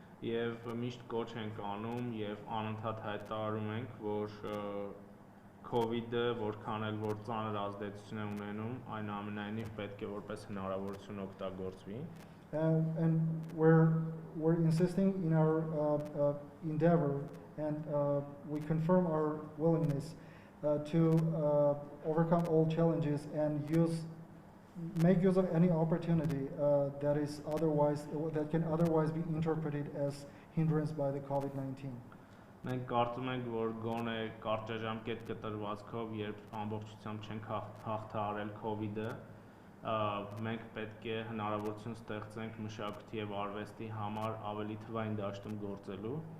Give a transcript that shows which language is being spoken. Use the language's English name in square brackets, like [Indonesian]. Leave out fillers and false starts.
[Armenian] Եվ միշտ կոչ ենք անում եւ անընդհատ հայտարարում ենք, որ COVID-ը որքան էլ որ ծանր ազդեցություն է ունենում, այնուամենայնիվ պետք է որպես հնարավորություն օգտագործվի։ [English] And we're insisting in our endeavor, and we confirm our willingness to overcome all challenges and make use of any opportunity that can otherwise be interpreted as hindrance by the COVID-19. [Armenian] Մենք կարծում ենք, որ գոնե կարճաժամկետ կտրվածքով, երբ ամբողջությամբ չենք հաղթահարել COVID-ը, մենք պետք է հնարավորություն ստեղծենք մշակույթի եւ արվեստի համար ավելի թվային դաշտում գործելու